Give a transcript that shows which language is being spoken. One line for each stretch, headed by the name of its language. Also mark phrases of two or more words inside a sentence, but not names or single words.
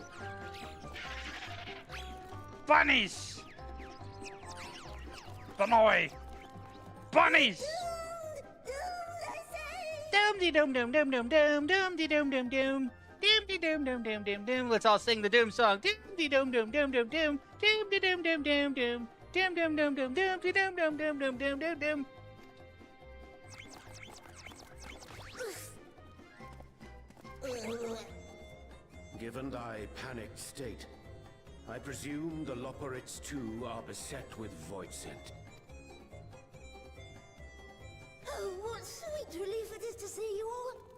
English: Bunnies! Benoy! Bunnies! Dum de dum dum dum dum dum dum de dum dum dum dum de dum dum dum dum dum. Let's all sing the Doom song. Dum de dum dum dum dum dum dum de dum dum dum dum dum dum dum dum dum de dum dum dum dum dum dum dum. Given thy panicked state, I presume the Loporrits too are beset with void scent. Oh, what sweet relief it is to see you all.